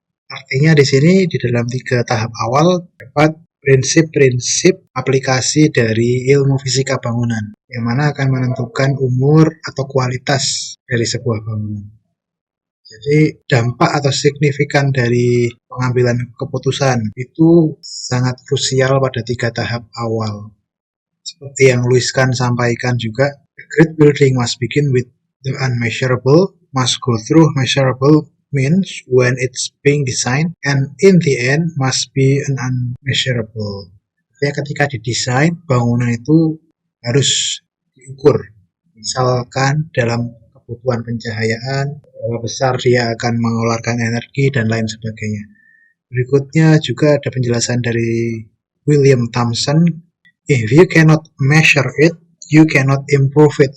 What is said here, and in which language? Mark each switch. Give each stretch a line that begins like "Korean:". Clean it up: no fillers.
Indonesian: Artinya di sini di dalam 3 tahap awal dapat prinsip-prinsip aplikasi dari ilmu fisika bangunan, yang mana akan menentukan umur atau kualitas dari sebuah bangunan. Jadi dampak atau signifikan dari pengambilan keputusan itu sangat krusial pada 3 tahap awal. Seperti yang Louis Kahn sampaikan juga,
English: a great building must begin with the unmeasurable, must go through measurable means when it's being designed, and in the end must be an unmeasurable.
Indonesian: Artinya ketika didesain, bangunan itu harus diukur. Misalkan dalam kebutuhan pencahayaan, berapa besar dia akan mengeluarkan energi, dan lain sebagainya. Berikutnya juga ada penjelasan dari
English: William Thomson, if you cannot measure it, you cannot improve it.